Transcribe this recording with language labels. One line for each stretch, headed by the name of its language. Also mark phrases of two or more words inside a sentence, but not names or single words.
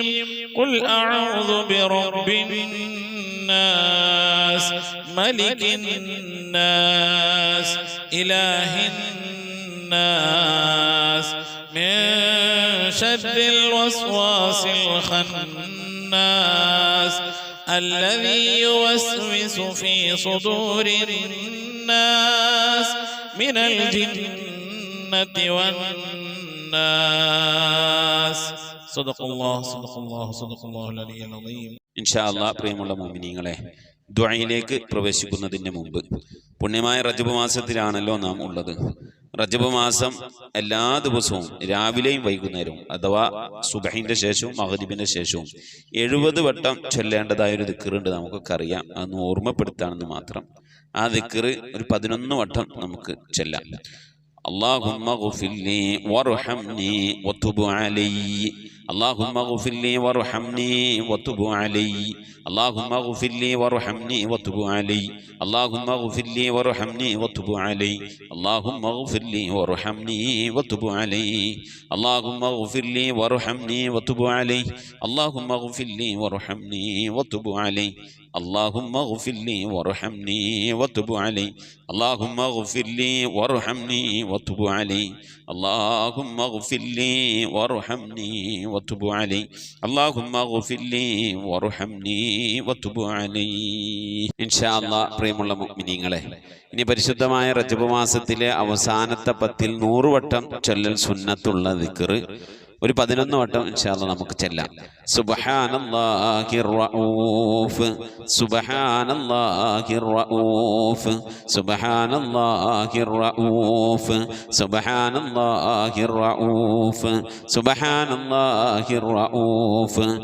Arabic: قل أعوذ برب الناس ملك الناس إله الناس من شر الوسواس الخناس الذي يوسوس في صدور الناس من الجنة والناس. صدق الله صدق الله صدق الله العلي العظيم. إن شاء الله
Malayalam: പ്രിയമുള്ള മുഅ്മിനീങ്ങളെ, ദുആയിലേക്ക് പ്രവേശിക്കുന്നതിന് മുമ്പ് പുണ്യമായ റജബ് മാസത്തിലാണല്ലോ നാം ഉള്ളത്. റജബ് മാസം എല്ലാ ദിവസവും രാവിലെയും വൈകുന്നേരവും അഥവാ സുബഹിന്റെ ശേഷവും മഗ്രിബിന്റെ ശേഷവും 70 വട്ടം ചൊല്ലേണ്ടതായൊരു ദിക്റുണ്ട്. നമുക്കൊക്കെ അറിയാം, അതൊന്ന് ഓർമ്മപ്പെടുത്താണെന്ന് മാത്രം. ആ ദിക്റ് ഒരു 11 വട്ടം നമുക്ക് ചൊല്ലാം.
Arabic: اللهم اغفر لي وارحمني وتب علي. اللهم اغفر لي وارحمني وتب علي. اللهم اغفر لي وارحمني وتب علي. اللهم اغفر لي وارحمني وتب علي. اللهم اغفر لي وارحمني وتب علي. اللهم اغفر لي وارحمني وتب علي. اللهم اغفر لي وارحمني وتب علي. اللهم اغفر لي وارحمني وتب علي. اللهم اغفر لي وارحمني وتب علي. اللهم اغفر لي وارحمني وتب علي. اللهم اغفر لي وارحمني وتب علي. إن شاء الله
Malayalam: പ്രിയമുള്ള മുഅ്മിനീങ്ങളെ, ഇനി പരിശുദ്ധമായ റജബ് മാസത്തിലെ അവസാനത്തെ 10 100 വട്ടം ചൊല്ലൽ സുന്നത്തുള്ള ദിക്ർ ഒരു 11 വട്ടം
Arabic: إن شاء الله
Malayalam: നമുക്ക് ചെല്ലാം.
Arabic: سبحان الله الرؤوف سبحان الله الرؤوف سبحان الله الرؤوف سبحان الله الرؤوف سبحان الله الرؤوف